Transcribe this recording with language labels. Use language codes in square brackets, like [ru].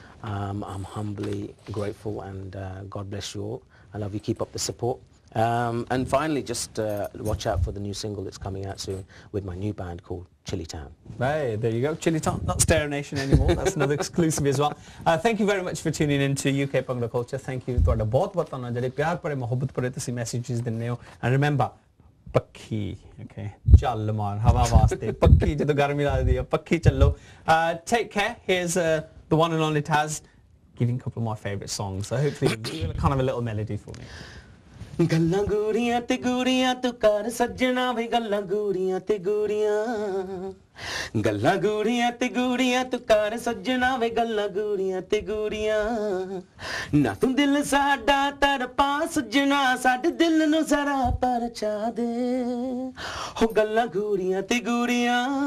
[en] I'm humbly grateful, and God bless you all. I love you, keep up the support. And finally, just watch out for the new single that's coming out soon with my new band called Chili Town. Hey, there you go, Chili Town, not Stereo Nation anymore. That's another exclusive as well. Thank you very much for tuning in to UK Bhangra Culture. Thank you. [pa] ਤੁਹਾਡਾ ਬਹੁਤ ਧੰਨਵਾਦ ਜਿਹੜੇ ਪਿਆਰ ਭਰੇ ਮੁਹੱਬਤ ਭਰੇ ਤੁਸੀਂ messages ਦਿੰਦੇ ਹੋ. [en] And remember, [pa] ਪੱਖੀ, okay, ਚੱਲ ਮਾਰ ਹਵਾ ਵਾਸਤੇ ਪੱਖੀ ਜਦੋਂ ਗਰਮੀ ਲੱਗਦੀ ਹੈ ਪੱਖੀ ਚੱਲੋ. [en] Take care. Here's the one and only Taz giving a couple of my favourite songs. So hopefully kind of a little melody for me. [pa] ਗੱਲਾਂ ਗੂੜੀਆਂ ਤੇ ਗੂੜੀਆਂ ਤੂੰ ਕਰ ਸੱਜਣਾ ਵੇ ਗੱਲਾਂ ਗੂੜੀਆਂ ਤੇ ਗੂੜੀਆਂ ਗੱਲਾਂ ਗੂੜੀਆਂ ਤੇ ਗੂੜੀਆਂ ਤੂੰ ਕਰ ਸੱਜਣਾ ਵੇ ਗੱਲਾਂ ਗੂੜੀਆਂ ਤੇ ਗੂੜੀਆਂ ਨਾ ਤੂੰ ਦਿਲ ਸਾਡਾ ਤੜਪਾ ਸੱਜਣਾ ਸਾਡੇ ਦਿਲ ਨੂੰ ਜ਼ਰਾ ਪਰਚਾ ਦੇ ਹੋ ਗੱਲਾਂ ਗੂੜੀਆਂ ਤੇ ਗੂੜੀਆਂ